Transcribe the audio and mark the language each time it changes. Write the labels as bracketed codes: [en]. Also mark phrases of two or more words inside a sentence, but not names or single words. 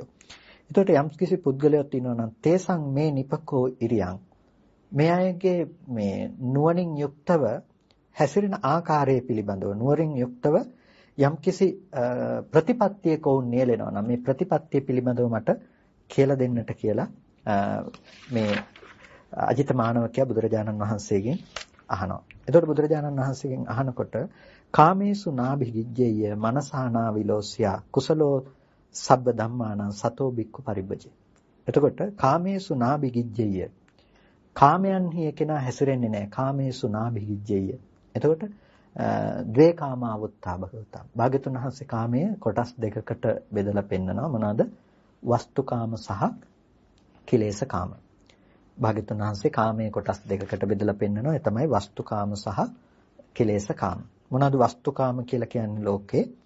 [si] එතකොට යම් කිසි පුද්ගලයෙක් ඉන්නවා නම් [pi] තේසං මේ නිපකෝ ඉරියං [si] මේ අයගේ මේ නුවණින් යුක්තව හැසිරෙන ආකාරය පිළිබඳව නුවණින් යුක්තව යම්කිසි ප්‍රතිපත්තියක වුන් නියැලෙනවා නම් මේ ප්‍රතිපත්තිය පිළිබඳව මට කියලා දෙන්නට කියලා මේ අජිත මානවකයා බුදුරජාණන් වහන්සේගෙන් අහනවා. එතකොට බුදුරජාණන් වහන්සේගෙන් අහනකොට [pi] කාමේසු නාභිගිජ්ජේය මනසානා විලෝසියා කුසලෝ සබ්බ ධම්මානං සතෝ බික්ඛු පරිබ්බජේ. [si] එතකොට [pi] කාමේසු නාභිගිජ්ජේය [si] කාමයන්හි එකනා හැසිරෙන්නේ නැහැ. [pi] කාමේසු නාභිගිජ්ජේය. එතකොට ද්වේ කාමාවුත්තා භගවතා. [si] භාග්‍යතුන් වහන්සේ කාමයේ කොටස් දෙකකට බෙදලා පෙන්නනවා. මොනවාද? වස්තුකාම සහ කිලේශකාම. භාග්‍යවතුන් වහන්සේ කාමයේ කොටස් දෙකකට බෙදලා පෙන්නනවා. ඒ තමයි වස්තුකාම සහ කිලේශකාම. මොනවාද වස්තුකාම කියලා කියන්නේ ලෝකේ?